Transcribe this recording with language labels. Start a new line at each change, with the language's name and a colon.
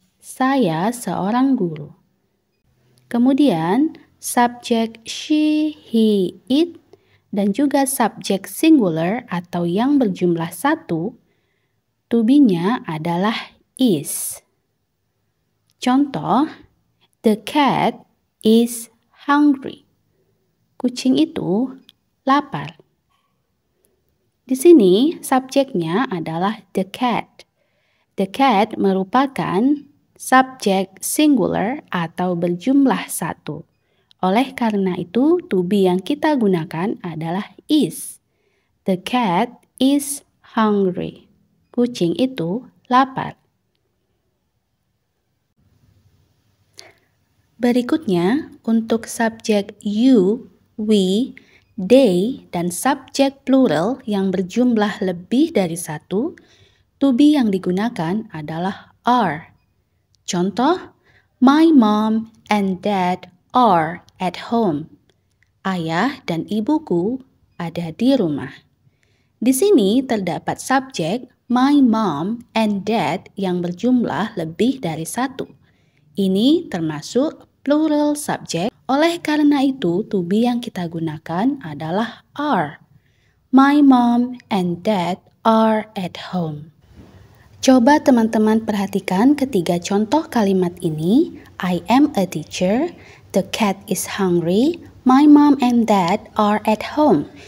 Indonesian: Saya seorang guru. Kemudian, subjek she, he, it, dan juga subjek singular atau yang berjumlah satu, to be-nya adalah is.
English: Contoh, the cat is hungry.
Indonesian: Kucing itu lapar. Di sini subjeknya adalah the cat. The cat merupakan subjek singular atau berjumlah satu. Oleh karena itu, to be yang kita gunakan adalah is.
English: The cat is hungry.
Indonesian: Kucing itu lapar. Berikutnya, untuk subjek you, we, they, dan subjek plural yang berjumlah lebih dari satu, to be yang digunakan adalah are.
English: Contoh, my mom and dad are at home.
Indonesian: Ayah dan ibuku ada di rumah. Di sini terdapat subjek my mom and dad yang berjumlah lebih dari satu. Ini termasuk plural subject. Oleh karena itu, to be yang kita gunakan adalah are.
English: My mom and dad are at home.
Indonesian: Coba teman-teman perhatikan ketiga contoh kalimat ini.
English: I am a teacher, the cat is hungry, my mom and dad are at home.